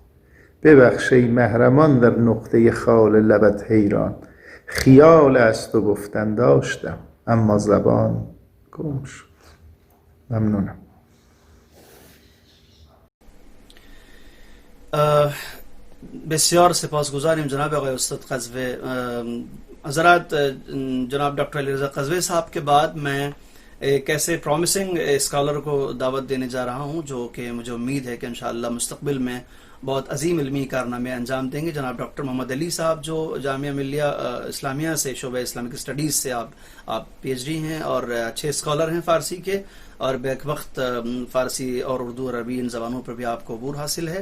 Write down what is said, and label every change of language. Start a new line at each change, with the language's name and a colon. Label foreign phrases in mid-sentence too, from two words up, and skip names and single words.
Persian: ببخش ای محرمان در نقطه خال لبت حیران، خیال از تو گفتن داشتم اما زبان گم شد. ممنونم. بسیار سپاسگزاریم جناب آقای استاد قزوی.
Urdu: حضرات جناب ڈاکٹر علی رضا قزوی صاحب کے بعد میں ایک ایسے
English: promising scholar
Urdu: کو دعوت دینے جا رہا ہوں جو کہ مجھے امید ہے کہ انشاءاللہ مستقبل میں بہت عظیم علمی کارنامے انجام دیں گے. جناب ڈاکٹر محمد علی صاحب جو جامعہ ملیہ اسلامیہ سے شعبہ
English: Islamic Studies
Urdu: سے آپ PhD ہیں اور اچھے اسکالر ہیں فارسی کے، اور بیک وقت فارسی اور اردو اور عربی ان زبانوں پر بھی آپکو عبور حاصل ہے.